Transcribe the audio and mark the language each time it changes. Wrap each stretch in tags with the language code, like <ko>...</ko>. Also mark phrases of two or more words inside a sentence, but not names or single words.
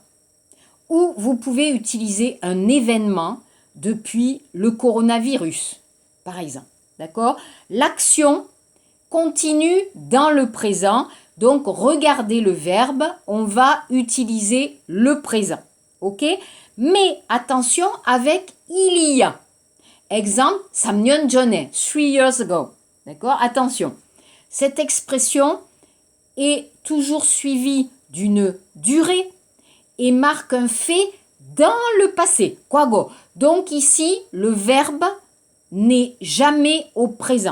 <fr>Ou vous pouvez utiliser un événement depuis le coronavirus, par exemple. D'accord? L'action continue dans le présent. Donc, regardez le verbe, on va utiliser le présent. OK? Mais attention avec il y a. Exemple,</fr> <ko>3년 전에,</ko> <en>3 years ago.</en> <fr>D'accord? Attention. Cette expression est toujours suivie d'une durée et marque un fait dans le passé.</fr> <ko>과거.</ko> <fr>Donc ici, le verbe n'est jamais au présent.</fr>